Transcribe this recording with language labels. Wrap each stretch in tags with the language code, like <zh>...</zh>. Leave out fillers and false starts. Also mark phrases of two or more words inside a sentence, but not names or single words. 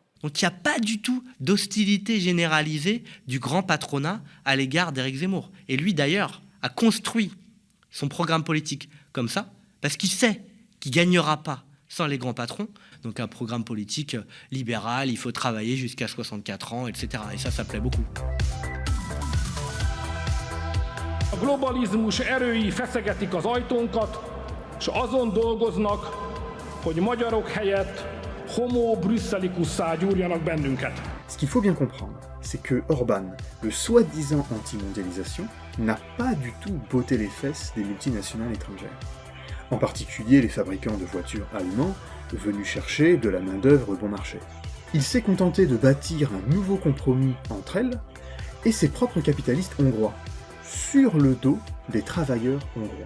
<fr>Donc il n'y a pas du tout d'hostilité généralisée du grand patronat à l'égard d'Éric Zemmour. Et lui d'ailleurs a construit son programme politique comme ça, parce qu'il sait qu'il ne gagnera pas sans les grands patrons. Donc un programme politique libéral, il faut travailler jusqu'à 64 ans, etc. Et ça plaît beaucoup.</fr> <hu>A globalizmus erői feszegetik az ajtónkat, és azon dolgoznak, hogy magyarok helyett homo brüsszelicussá gyúrjanak bennünket.</hu> <fr>Ce qu'il faut bien comprendre, c'est que Orban, le soi-disant anti-mondialisation, n'a pas du tout botté les fesses des multinationales étrangères. En particulier les fabricants de voitures allemands venus chercher de la main-d'œuvre bon marché. Il s'est contenté de bâtir un nouveau compromis entre elles et ses propres capitalistes hongrois, sur le dos des travailleurs hongrois.</fr>